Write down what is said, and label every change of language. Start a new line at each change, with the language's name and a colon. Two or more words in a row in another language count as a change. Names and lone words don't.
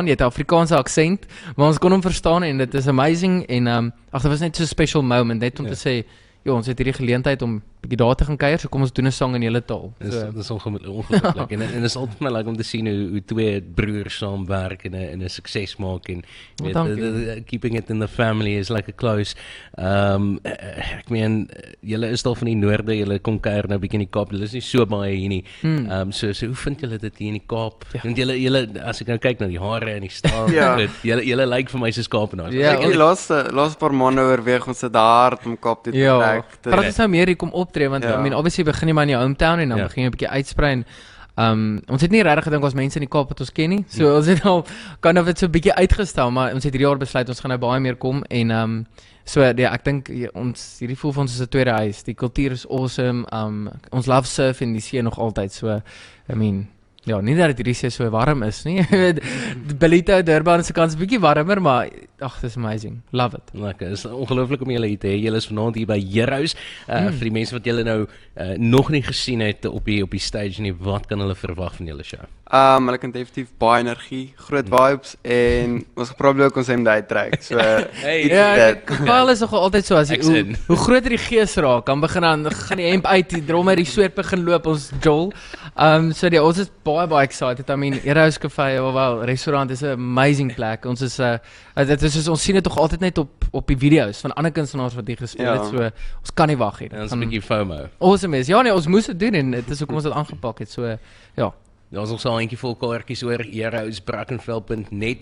Afrikaans: Jy het 'n Afrikaanse aksent, maar ons kon hom verstaan en dit is amazing. En dit was net so 'n
English: special moment,
Afrikaans: net om te sê, ons het hierdie geleentheid om bietjie daar te gaan kuier, so kom ons doen 'n sang in julle taal. Dis So, dis ongelooflik en dit is altyd maar lekker om te sien hoe twee broers saamwerk en 'n sukses maak en weet, dankie.
English: keeping it in the family is like a close.
Afrikaans: Ek meen julle is daar van die noorde, julle kom kuier nou bietjie in die Kaap. Julle is nie so baie hier nie. So hoe vind julle dit hier in die Kaap? Want julle as ek nou kyk na die hare en die staal, julle lyk vir my soos Kaapenaars. Ja, Ek het die laaste paar maande oorweeg ons sit hard om Kaap toe te ja, trek. praat ons nou meer hier kom optree, want Ja.
English: I mean, obviously
Afrikaans: begin jy maar in jou hometown en dan begin jy 'n bietjie uitsprei en ons het nie regtig gedink ons mense in die Kaap wat ons ken nie. So ons het al
English: kind of
Afrikaans: dit so 'n bietjie uitgestel, maar ons het hierdie jaar besluit ons gaan nou baie meer kom en so ja, ek dink ons hierdie voel vir ons is 'n tweede huis. Die kultuur is awesome. Ons
English: love surf
Afrikaans: en die see nog altyd.
English: So I mean,
Afrikaans: ja, nie dat dit hierdie see so warm is nie. Bellito, Durban se kans 'n bietjie warmer, maar ag, dis amazing.
English: Love it.
Afrikaans: Lekker, is ongelooflik om julle hier te hê. Julle is vanaand hier by Heroes. Vir die mense wat julle nou nog nie gesien het op die stage nie, wat kan hulle verwag van julle show? Hulle kan definitief baie energie, groot vibes en ons probeer ook ons hemde uittrek. So Hey, Ja, Kyle is nog altyd so as jy, Ek's in. hoe groter die gees raak, dan gaan die hemp uit, die drummer die sweet begin loop, ons Joel. So ja, ons is baie excited.
English: I mean, Heroes Cafe,
Afrikaans: wel, restaurant is 'n amazing plek. Ons is dit is soos ons sien dit tog altyd net op die video's van ander kunstenaars wat hier gespeel het. So ons kan nie wag nie. En ons 'n bietjie FOMO. Awesome is. Ja nee, ons moes dit doen en dit is hoekom ons dit aangepak het. So ja. Daar's nog so 'n eentjie vol kaartjies oor Heroes.brackenfell.net.